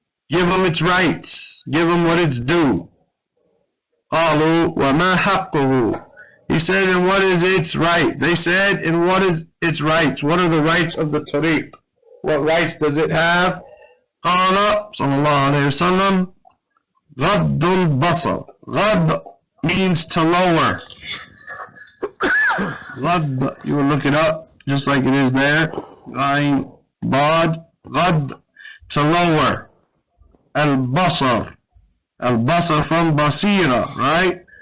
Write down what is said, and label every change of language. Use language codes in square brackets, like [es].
[en] Give them its rights. Give them what it's due. [ar] قالوا وما حقه. [en] He said, and what is its right? They said, and what is its rights? What are the rights of the tariq? What rights does it have? [ar] قال صلى الله عليه وسلم غض البصر. [en] غض means to lower. غض, you will look it up just like it is there. Ayn, Bad, غض, to lower. Al-Basar. Al-Basar from Basira, right?